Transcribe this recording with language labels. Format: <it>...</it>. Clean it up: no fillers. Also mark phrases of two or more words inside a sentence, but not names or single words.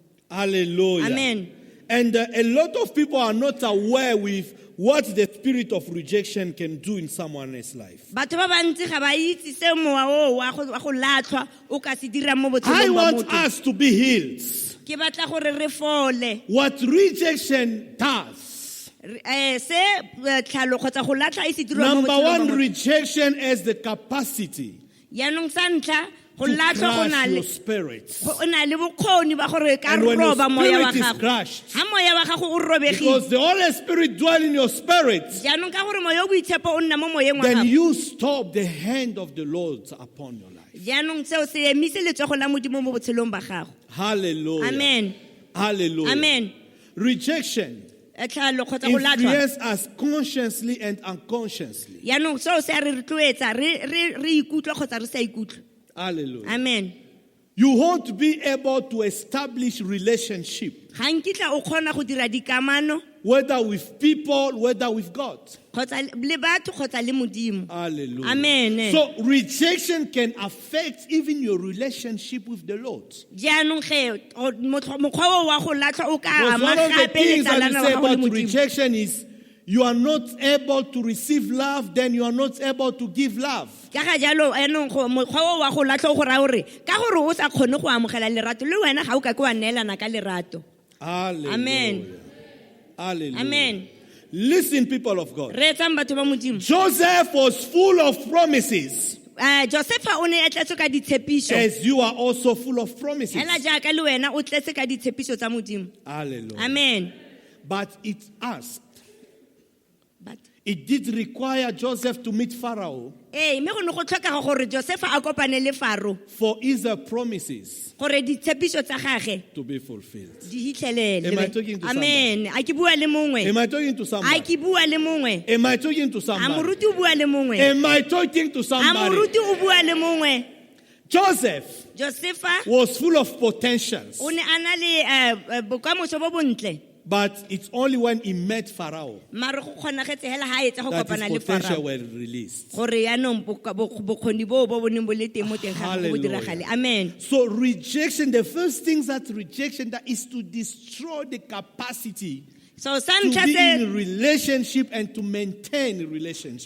<en>Hallelujah. Amen. And a lot of people are not aware with what the spirit of rejection can do in someone else's life.</en> <tn>Batho ba bantsi ga ba itse se mowa o wa go latlhwa o ka se dira mo</tn> <en>I</en> <tn>botshelong ba</tn> <en>want</en> <tn>motho.</tn> <en>us to be healed.</en> <tn>Ke batla gore re fole.</tn> <en>What rejection does.</en> <tn>Se tlhalo kgotsa go latlha e se dirwa mo</tn> <en>Number</en> <tn>botshelong ba</tn> <en>one,</en> <tn>motho.</tn> <en>rejection has the capacity</en> <tn>Yaanong sa ntlha go</tn> <en>to</en> <tn>latlhwa go na</tn> <en>crush</en> <tn>le</tn> <en>your spirit.</en> <tn>o na le bokgoni ba gore ka</tn> <en>And when your</en> <tn>roba moya wa</tn> <en>spirit is</en> <tn>gago.</tn> <en>crushed,</en> <tn>Ha moya wa gago o robegile.</tn> <en>because the Holy Spirit dwells in your spirit,</en> <tn>Jaanong ka gore moya o boitshepo o nna mo moyeng wa</tn> <en>then</en> <tn>gago.</tn> <en>you stop the hand of the Lord upon your life.</en> <tn>Jaanong seo se emise letsogo la modimo mo botshelong ba gago.</tn> <en>Hallelujah. Amen. Hallelujah. Amen. Rejection</en> <tn>Tlhalo kgotsa go latlhwa.</tn> <en>influences us consciously and unconsciously.</en> <tn>Yaanong seo se a re rotloetsa re ikutlwa kgotsa re sa ikutlwe.</tn> <en>Hallelujah. Amen. You won't be able to establish relationship,</en> <tn>ga nkitla o kgona go dira dikamano</tn> <en>whether with people, whether with God.</en> <tn>kgotsa le batho kgotsa le modimo.</tn> <en>Hallelujah. Amen. So rejection can affect even your relationship with the Lord.</en> <tn>jaanong ge mokgwa o wa go latlha o ka</tn> <en>Because</en> <tn>ama</tn> <en>one of the</en> <tn>gape</tn> <en>things that</en> <tn>letsalana</tn> <en>we say</en> <tn>wa gago le</tn> <en>about</en> <tn>modimo.</tn> <en>rejection is you are not able to receive love, then you are not able to give love.</en> <tn>ka ga jalo enong mokgwa o wa go latlha o go raya gore ka gore o sa kgone go amogela lerato le wena ga o ka ke wa neelana ka lerato.</tn> <en>Hallelujah. Amen. Hallelujah. Amen. Listen, people of God.</en> <tn>Re etsang batho ba modimo.</tn> <en>Joseph was full of promises,</en> <tn>Josefa o ne a tletse ka ditshepiso</tn> <en>as you are also full of promises.</en> <tn>hela jaaka le wena o tletse ka ditshepiso tsa modimo.</tn> <en>Hallelujah. Amen. But it asked, But it did require Joseph to meet Pharaoh</en> <tn>mme go ne go tlhokega gore Josefa a kopane le Faro</tn> <en>for his promises</en> <tn>gore ditshepiso tsa gage</tn> <en>to be fulfilled.</en> <tn>di hitlhelele.</tn> <en>Am I talking to</en> <tn>Amen. A ke bua le mongwe.</tn> <en>Am I talking to</en> <tn>A</tn> <en>somebody?</en> <tn>ke bua le mongwe.</tn> <en>Am I talking to</en> <tn>A</tn> <en>somebody?</en> <tn>moruti o bua le mongwe.</tn> <en>Am I talking to</en> <tn>A</tn> <en>somebody?</en> <tn>moruti o bua le mongwe.</tn> <en>Joseph</en> <tn>Josefa</tn> <en>was full of potentials,</en> <tn>o ne a na le bokamoso bo bontle.</tn> <en>but it's only when he met Pharaoh</en> <tn>Mare go kgonagetse hela ha etsa go</tn> <en>that</en> <tn>kopana</tn> <en>his</en> <tn>le</tn> <en>potential</en> <tn>Farao.</tn> <en>were released.</en> <tn>Gore yaanong bokgoni bo boneng bo le teng mo teng ga go</tn> <en>Hallelujah.</en> <tn>diragale.</tn> <en>Amen. So rejection, the first things that rejection that is to destroy the capacity</en> <tn>So sa</tn> <en>to</en> <tn>ntlha</tn> <en>be</en> <tn>se</tn> <en>in relationship and to maintain relationship.</en>